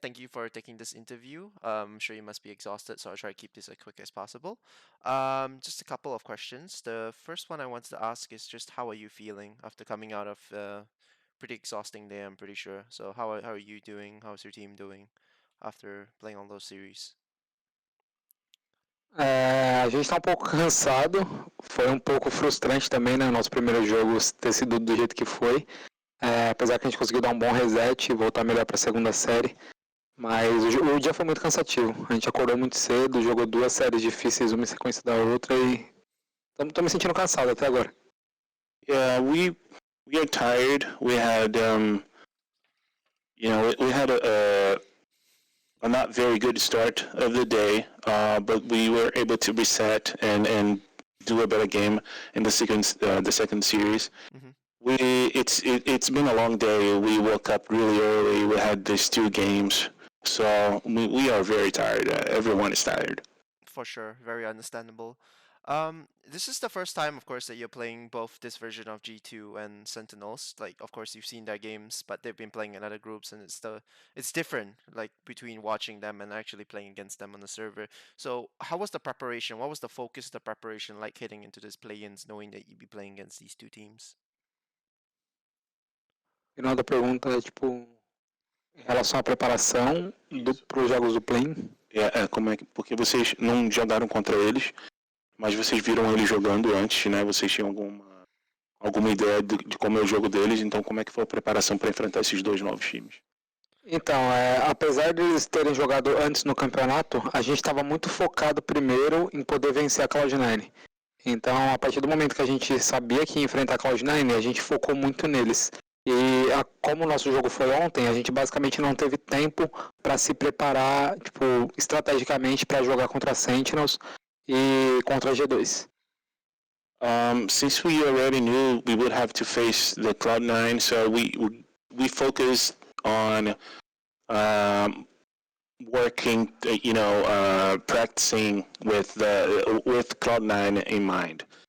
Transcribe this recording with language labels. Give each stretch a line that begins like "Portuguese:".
English: Thank you for taking this interview. I'm sure you must be exhausted, so I'll try to keep this as quick as possible. Just a couple of questions. The first one I wanted to ask is just how are you feeling after coming out of pretty exhausting day, I'm pretty sure. So how are you doing? How's your team doing after playing all those series?
Portuguese: A gente está um pouco cansado, foi um pouco frustrante também, né? Nosso primeiro jogo ter sido do jeito que foi. Apesar que a gente conseguiu dar um bom reset e voltar melhor para a segunda série. Mas o dia foi muito cansativo. A gente acordou muito cedo, jogou 2 séries difíceis, uma em sequência da outra e tô me sentindo cansado até agora.
English: Yeah, we are tired. We had we had a not very good start of the day, but we were able to reset and do a better game in the second series. Mm-hmm. It's been a long day. We woke up really early. We had these 2 games, so we are very tired. Everyone is tired. For sure, very understandable. This is the first time, of course, that you're playing both this version of G2 and Sentinels. Like, of course, you've seen their games, but they've been playing in other groups, and it's different, like between watching them and actually playing against them on the server. So, how was the preparation? What was the focus of the preparation like heading into this play-ins, knowing that you'd be playing against these 2 teams?
Portuguese: Final da pergunta é tipo em relação à preparação para os jogos do play. Como é que, porque vocês não jogaram contra eles, mas vocês viram eles jogando antes, né? Vocês tinham alguma ideia de como é o jogo deles, então como é que foi a preparação para enfrentar esses 2 novos times? Então, apesar de eles terem jogado antes no campeonato, a gente estava muito focado primeiro em poder vencer a Cloud9. Então, a partir do momento que a gente sabia que ia enfrentar a Cloud9, a gente focou muito neles. E como o nosso jogo foi ontem, a gente basicamente não teve tempo para se preparar estrategicamente para jogar contra a Sentinels e contra a G2.
English: Since we already knew we would have to face the Cloud9, so we focused on working, practicing with Cloud9 in mind.